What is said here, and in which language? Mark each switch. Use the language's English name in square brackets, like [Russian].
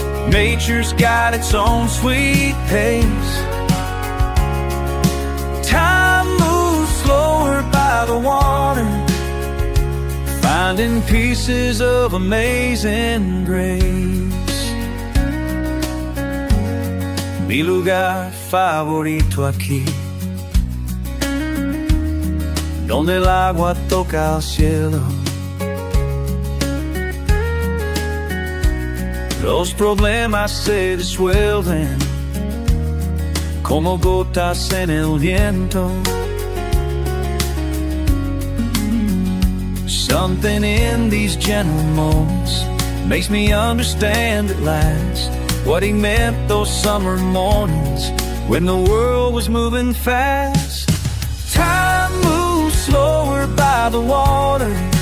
[English] Nature's got its own sweet pace. Time moves slower by the water, finding pieces of amazing grace. [Spanish] mi lugar favorito aquí, donde el agua toca al cielo. Los problemas se disuelven como gotas en el viento. [English] Something in these gentle moments makes me understand at last what he meant those summer mornings when the world was moving fast. Time moves slower by the water.